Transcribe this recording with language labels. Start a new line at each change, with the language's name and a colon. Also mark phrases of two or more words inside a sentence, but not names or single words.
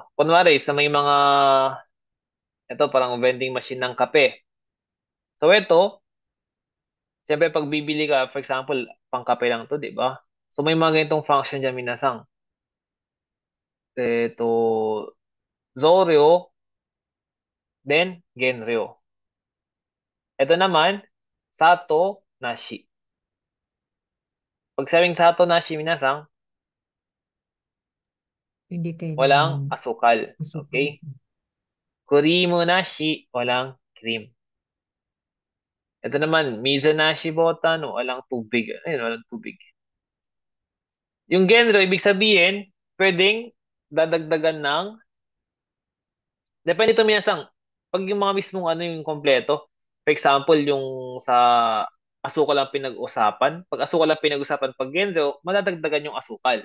Filipino: Kunwari, sa may mga, ito, parang vending machine ng kape. So, ito, siyempre, pag bibili ka,
English: for example,
Filipino: pang kape lang to, di ba? So, may mga ganitong function dyan, minasang. Ito,
Japanese: Zoryo, then Genryo.
Filipino: Ito naman,
Japanese: Sato Nashi.
Filipino: Pag sabing
Japanese: Sato Nashi,
Filipino: minasang, Hindi walang kailangan asukal. masukal. Okay?
Japanese: Kurimu Nashi,
Filipino: walang cream. Ito naman,
Japanese: Mizo Nashi Botan,
Filipino: walang tubig. Ayun, walang tubig. Yung Genryo, ibig sabihin, pwedeng dadagdagan ng, depende ito minasang, pag yung mga mismong yung kompleto,
English: for example,
Filipino: yung sa asukal lang pinag-usapan, pag asukal lang pinag-usapan, pag Genryo, madadagdagan yung asukal.